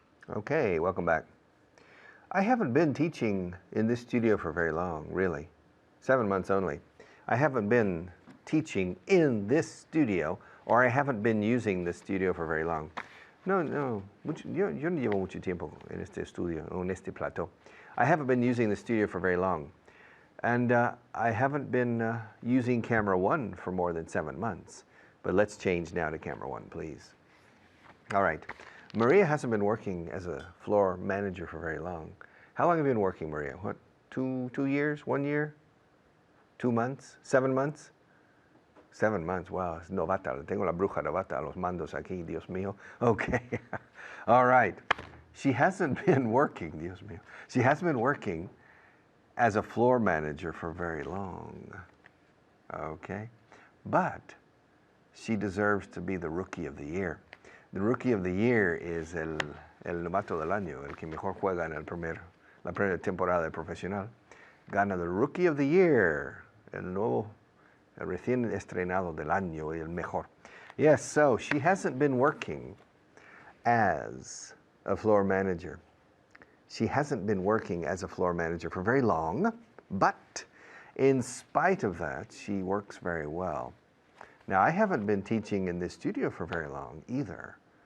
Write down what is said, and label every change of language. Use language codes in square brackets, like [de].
[en] Okay, welcome back. I haven't been teaching in this studio for very long, really. 7 months only. I haven't been teaching in this studio, or I haven't been using the studio for very long. [es] No, yo no llevo mucho tiempo en este estudio, o en este plateau. [en] I haven't been using the studio for very long. And I haven't been using camera 1 for more than 7 months. But let's change now to camera 1, please. All right. Maria hasn't been working as a floor manager for very long. How long have you been working, Maria? What, 2 years, 1 year, 2 months, 7 months? 7 months, wow, [es] es novata. Tengo la bruja novata a los mandos aquí, Dios mío. [en] Okay, all right. She hasn't been working, [es] Dios mío. [en] She hasn't been working as a floor manager for very long. Okay? But she deserves to be the Rookie of the Year. The Rookie of the Year is [es] el novato del año, el que mejor juega en la primera temporada de profesional. Gana [en] the Rookie of the Year, [es] el recién estrenado del año y el mejor. [en] Yes, so she hasn't been working as a floor manager. She hasn't been working as a floor manager for very long, but in spite of that, she works very well. Now, I haven't been teaching in this studio for very long either.